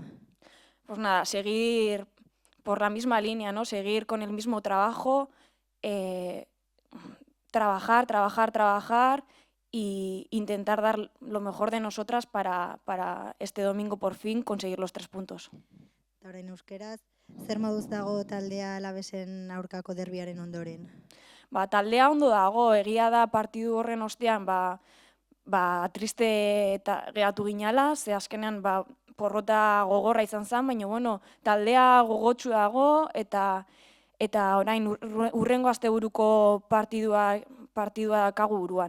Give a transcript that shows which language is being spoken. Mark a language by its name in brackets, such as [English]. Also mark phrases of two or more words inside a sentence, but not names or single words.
[Spanish] Pues nada, seguir por la misma línea, ¿no? Seguir con el mismo trabajo, eh, trabajar y intentar dar lo mejor de nosotras para este domingo por fin conseguir los 3 puntos. [Basque] Eta orain euskeraz, zer moduz dago taldea Alavesen aurkako derbiaren ondoren? Taldea ondo dago, egia da partidu horren ostean, triste eta geratu ginala, ze azkenean porrota gogorra izan zen, baina bueno, taldea gogotsu dago eta orain hurrengo asteburuko partidua daukagu buruan.